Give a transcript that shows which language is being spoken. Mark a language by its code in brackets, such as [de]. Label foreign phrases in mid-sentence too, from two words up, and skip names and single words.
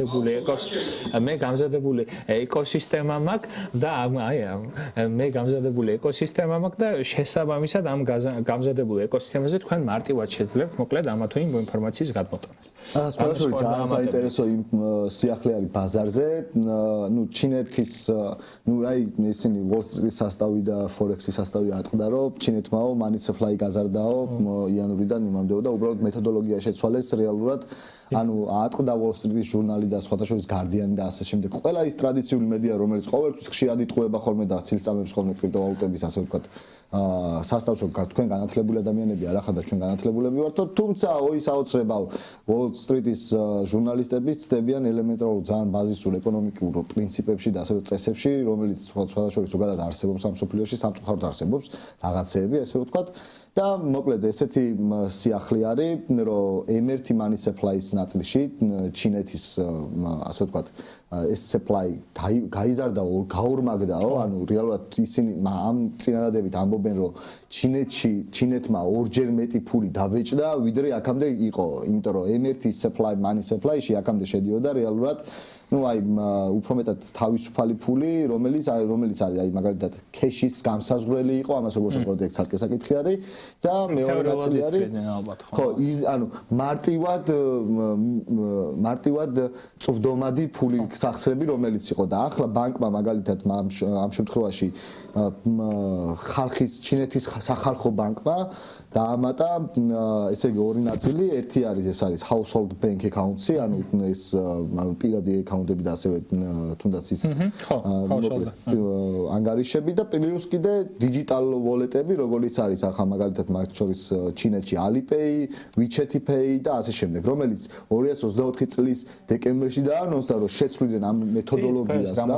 [ka] გამზადებული ეკოსისტემა მაქვს და მე გამზადებული ეკოსისტემა მაქვს და შესაბამისად ამ გამზადებული ეკოსისტემაზე თქვენ მარტივად შეძლებთ მოკლედ ამა თუ იმ ინფორმაციის გადმოტანა. სხვადასხვა ძალიან საინტერესო სიახლე არის ბაზარზე, ნუ ჩინეთის ნუ აი ისინი Wall Street-ის სასტავი და Forex-ის სასტავი ატყდა, რომ ჩინეთმაო [en] money supply [ka] გაზარდაო იანვრიდან იმამდეო და უბრალოდ მეთოდოლოგია შეცვალეს რეალურად. ანუ ატყდა Wall Street-ის ჟურნალი და სხვათა შორის Guardian და ასე შემდეგ. ყველა ის ტრადიციული მედია, რომელიც ყოველთვის ხშირად იტყუება ხოლმე და ცილსწამებს ხოლმე კრიპტოვალუტების ასე ვთქვათ სასტავს თქვენ განათლებული ადამიანები არ ახლა და ჩვენ განათლებულები ვართო, თუმცა ის აოცრებაო Wall Street-ის ჟურნალისტები ცდებიან ელემენტარულ ძალიან ბაზისურ ეკონომიკურ პრინციპებში და ასევე წესებში, რომელიც სხვათა შორის ზოგადად არსებობს ამ სოფლიოში, სამწუხაროდ არსებობს რაღაცეები, ასე ვთქვათ. და მოკლედ ესეთი სიახლე არის, რომ [en] emerging money supply- [ka] ის ნაწილში ჩინეთის ასე ვთქვათ ეს supply გაიზარდაო, გაორმაგდაო, ანუ რეალურად ისინი ამ წინადადებით ამბობენ, რომ ჩინეთმა ორჯერ მეტი ფული დაბეჭდა, ვიდრე აქამდე იყო, იმიტომ რომ [en] emerging money supply- [ka] ში აქამდე შედიოდა რეალურად ну აი უფრო მეტად თავისუფალი ფული, რომელიც არის აი მაგალითად cash-ის გამსაზღვრელი იყო, ამას როგორც ვთქვათ, ეგ ცალკე საკითხი არის და მეორე ნაწილი არის ხო, ანუ მარტივად წვდომადი ფული სახსრები, რომელიც იყო და ახლა ბანკმა მაგალითად ამ შემთხვევაში ხალხის ჩინეთის სახალხო ბანკმა დაამატა ესე იგი ორი ნაწილი, ერთი არის ეს არის [en] household bank account- [ka] ი, ანუ ეს პირადი აკაუნტები და ასევე თუნდაც ის ანგარიშები და პლუს კიდე [en] digital wallet- [ka] ები, როგორც არის ახლა მაგალითად მათ შორის ჩინეთში Alipay, WeChat Pay და ასე შემდეგ, რომელიც 2024 წლის დეკემბერში დაანონსდა, რომ შეცვლიდნენ ამ მეთოდოლოგიას და